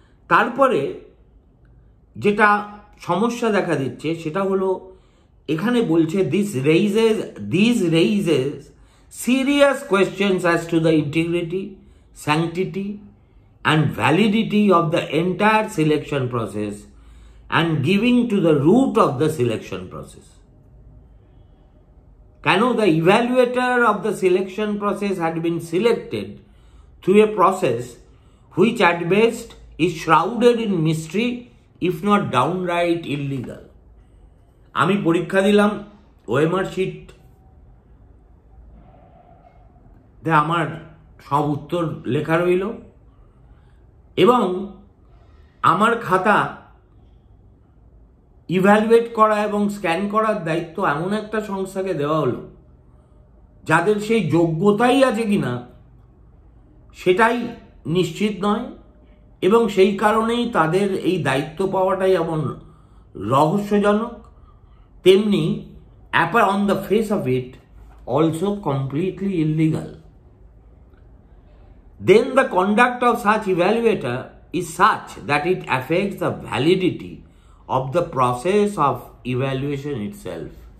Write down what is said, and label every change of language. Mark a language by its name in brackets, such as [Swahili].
[Bangla] তারপরে যেটা সমস্যা দেখা দিচ্ছে সেটা হলো, এখানে বলছে [English] This raises serious questions as to the integrity, sanctity and validity of the entire selection process and giving to the root of the selection process. Can the evaluator of the selection process had been selected through a process which at best is shrouded in mystery, if not downright illegal. [Bangla] আমি পরীক্ষা দিলাম, OMR sheet আমার সব উত্তর লেখা রইল এবং আমার খাতা ইভ্যালুয়েট করা এবং স্ক্যান করার দায়িত্ব এমন একটা সংস্থাকে দেওয়া হলো যাদের সেই যোগ্যতাই আছে কিনা সেটাই নিশ্চিত নয়, এবং সেই কারণেই তাদের এই দায়িত্ব পাওয়াটাই এমন রহস্যজনক, তেমনি [English] On the face of it also completely illegal. Then the conduct of such evaluator is such that it affects the validity of the process of evaluation itself.